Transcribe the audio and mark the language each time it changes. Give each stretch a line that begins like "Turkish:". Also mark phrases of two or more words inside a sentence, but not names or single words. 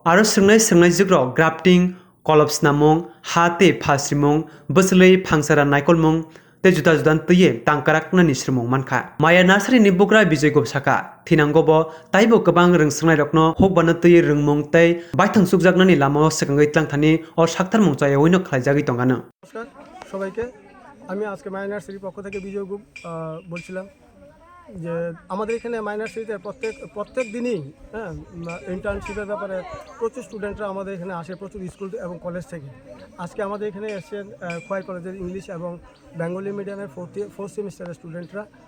Kok Borok: Aro sungnai jigro grafting kolops namung hate phasrimung buslei phangsara naikolmung te juda judan tuye tangkarakna ni sirmung manka. Maya nursery ni bukra bijay go saka thinanggobo taibo kabang rung sungnai rokno hokbana tuye rungmung tei baithang sukjaknani lama sekangai tlang thani o saktar mung chaya oino khlaijagi tongano.
Bangla: নমস্কার সবাইকে আমি আজকে মাই নার্সারির পক্ষ থেকে বিজয় গুপ বলছিলাম যে আমাদের এখানে মাই নার্সারিতে প্রত্যেক দিনই ইন্টার্নশিপের ব্যাপারে প্রচুর স্টুডেন্টরা আমাদের এখানে আসে প্রচুর স্কুল এবং কলেজ থেকে আজকে আমাদের এখানে এসেছেন খোয়াই কলেজের ইংলিশ এবং বেঙ্গলি
English: medium-er fourth semester-er student-ra